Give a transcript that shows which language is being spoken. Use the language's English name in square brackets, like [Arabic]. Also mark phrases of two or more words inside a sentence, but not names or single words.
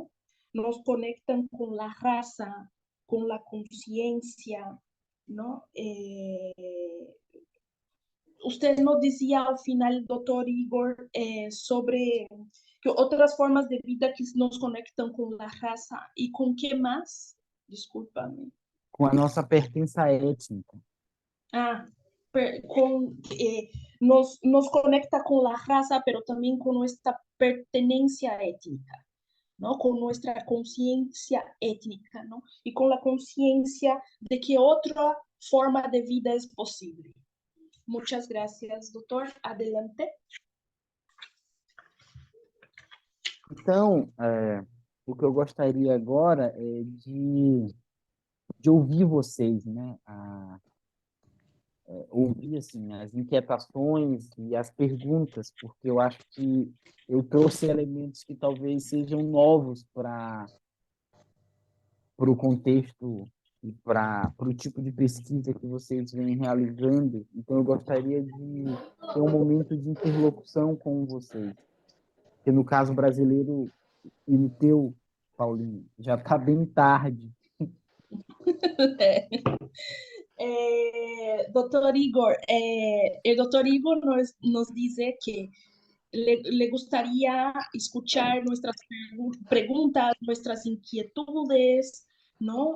[Spanish] Nos conectan con la raza, con la conciencia, ¿no? Usted nos decía al final, doctor Igor, sobre que otras formas de vida que nos conectan con la raza. ¿Y con qué más? Discúlpame. [Portuguese] Com a nossa pertença étnica. [Spanish] Ah, nos conecta con la raza, pero también con nuestra pertenencia étnica, ¿no? Con nuestra conciencia étnica, ¿no? Y con la conciencia de que otra forma de vida es posible. Muchas gracias, doctor. Adelante. [Portuguese] Então, o que eu gostaria agora é de ouvir vocês, né? Ouvir assim, as inquietações e as perguntas, porque eu acho que eu trouxe elementos que talvez sejam novos para o contexto e para o tipo de pesquisa que vocês vêm realizando. Então, eu gostaria de ter um momento de interlocução com vocês, que no caso brasileiro e no teu, Paulinho, já está bem tarde. [Spanish] Doctor Igor, el doctor Igor nos dice que le gustaría escuchar nuestras preguntas, nuestras inquietudes, ¿no?